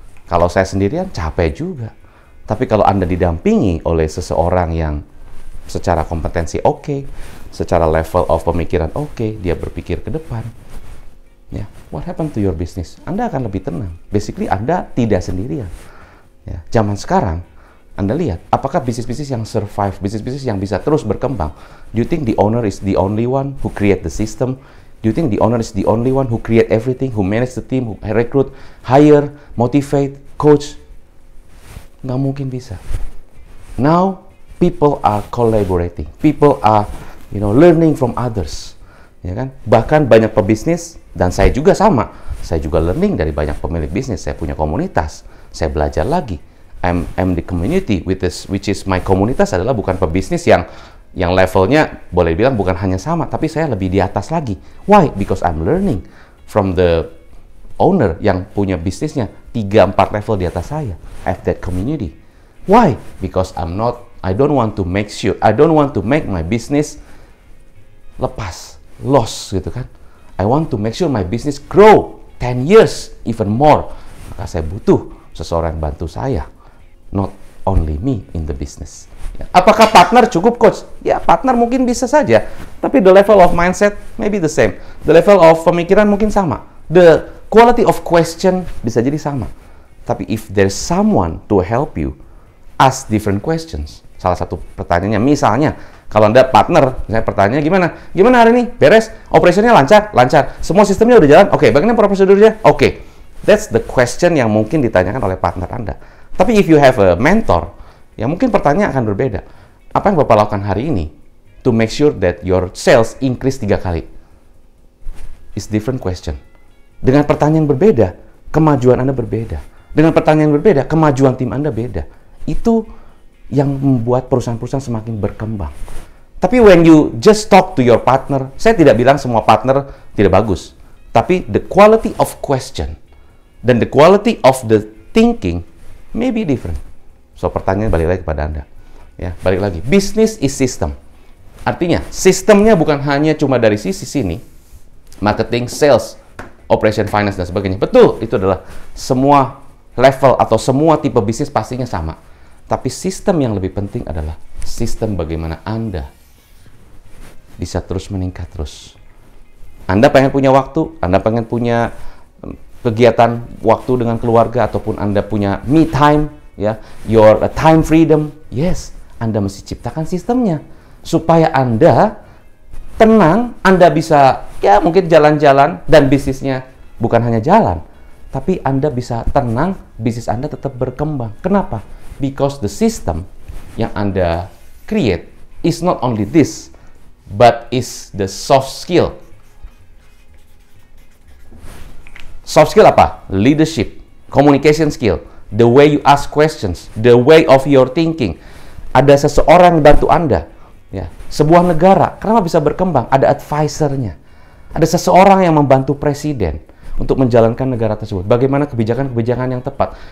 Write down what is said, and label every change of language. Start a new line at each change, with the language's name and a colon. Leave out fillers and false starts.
Indonesian: Kalau saya sendirian capek juga. Tapi kalau Anda didampingi oleh seseorang yang secara kompetensi oke, secara level of pemikiran oke, dia berpikir ke depan. Ya,
English: what happened to your business?
Indonesian: Anda akan lebih tenang. Basically Anda tidak sendirian. Ya, zaman sekarang Anda lihat, apakah bisnis-bisnis yang survive, bisnis-bisnis yang bisa terus berkembang?
English: Do you think the owner is the only one who create the system? Do you think the owner is the only one who create everything, who manage the team, who recruit, hire, motivate, coach?
Indonesian: Nggak mungkin bisa.
English: Now, people are collaborating. People are, learning from others.
Indonesian: Ya kan? Bahkan banyak pebisnis, dan saya juga sama. Saya juga learning dari banyak pemilik bisnis. Saya punya komunitas. Saya belajar lagi.
English: I'm the community which is my
Indonesian: komunitas adalah bukan pebisnis yang levelnya boleh bilang bukan hanya sama, tapi saya lebih di atas lagi. Why?
English: Because I'm learning from the owner
Indonesian: yang punya bisnisnya 3-4 level di atas saya.
English: I have that community. Why? Because I don't want to make my business loss
Indonesian: gitu kan.
English: I want to make sure my business grow 10 years even more.
Indonesian: Maka saya butuh seseorang yang bantu saya.
English: Not only me in the business. Ya.
Indonesian: Apakah partner cukup, coach?
English: Ya,
Indonesian: partner mungkin bisa saja.
English: Tapi the level of mindset maybe the same. The level of
Indonesian: pemikiran mungkin sama.
English: The quality of question
Indonesian: bisa jadi sama.
English: Tapi if there's someone to help you, ask different questions.
Indonesian: Salah satu pertanyaannya, misalnya, kalau Anda partner, misalnya pertanyaannya gimana? Gimana hari ini? Beres? Operationnya lancar? Lancar. Semua sistemnya udah jalan? Oke. Bagaimana prosedurnya? Oke.
English: That's the question
Indonesian: yang mungkin ditanyakan oleh partner Anda. Tapi
English: if you have a mentor,
Indonesian: ya mungkin pertanyaan akan berbeda. Apa yang Bapak lakukan hari ini
English: to make sure that your sales increase
Indonesian: 3 kali?
English: It's different question.
Indonesian: Dengan pertanyaan berbeda, kemajuan Anda berbeda. Dengan pertanyaan berbeda, kemajuan tim Anda beda. Itu yang membuat perusahaan-perusahaan semakin berkembang. Tapi
English: when you just talk to your partner,
Indonesian: saya tidak bilang semua partner tidak bagus.
English: Tapi the quality of question dan the quality of the thinking may be different.
Indonesian: So, pertanyaan balik lagi kepada Anda. Ya, balik lagi.
English: Business is system.
Indonesian: Artinya, sistemnya bukan hanya cuma dari sisi sini, marketing, sales, operation, finance, dan sebagainya. Betul, itu adalah semua level atau semua tipe bisnis pastinya sama. Tapi sistem yang lebih penting adalah sistem bagaimana Anda bisa terus meningkat terus. Anda pengen punya waktu, Anda pengen punya kegiatan waktu dengan keluarga, ataupun Anda punya me time, ya,
English: your time freedom.
Indonesian: Yes, Anda mesti ciptakan sistemnya supaya Anda tenang, Anda bisa ya mungkin jalan-jalan dan bisnisnya bukan hanya jalan, tapi Anda bisa tenang, bisnis Anda tetap berkembang. Kenapa?
English: Because the system yang Anda create is not only this, but is the soft skill.
Indonesian: Soft skill apa?
English: Leadership, communication skill, the way you ask questions, the way of your thinking.
Indonesian: Ada seseorang yang bantu Anda. Ya, sebuah negara, kenapa bisa berkembang? Ada advisernya. Ada seseorang yang membantu presiden untuk menjalankan negara tersebut. Bagaimana kebijakan-kebijakan yang tepat?